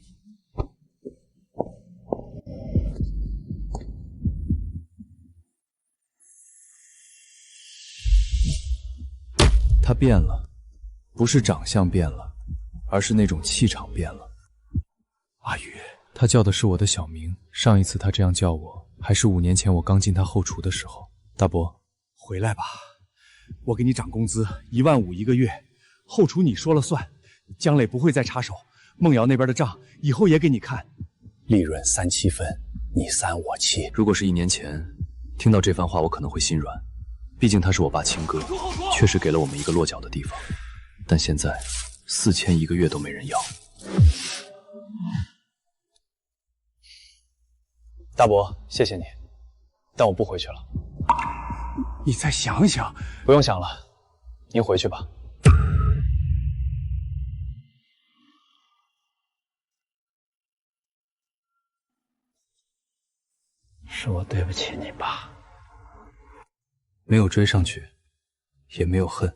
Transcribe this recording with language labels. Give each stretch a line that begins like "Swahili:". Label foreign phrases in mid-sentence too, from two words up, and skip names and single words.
Chinese: 他變了，不是長相變了，而是那種氣場變了。阿宇，他叫的是我的小名，上一次他這樣叫我，還是5年前我剛進他後廚的時候。大伯，回來吧。我給你漲工資15000一個月，後廚你說了算，江磊不會再插手。夢瑤那邊的賬以後也給你看，利潤3、7分，你3我7。如果是1年前，聽到這番話我可能會心軟，畢竟他是我爸親哥，確實給了我們一個落腳的地方。但現在4000一個月都沒人要。大伯，謝謝你，但我不回去了。你再想想。不用想了，您回去吧。是我對不起你爸，沒有追上去，也沒有恨。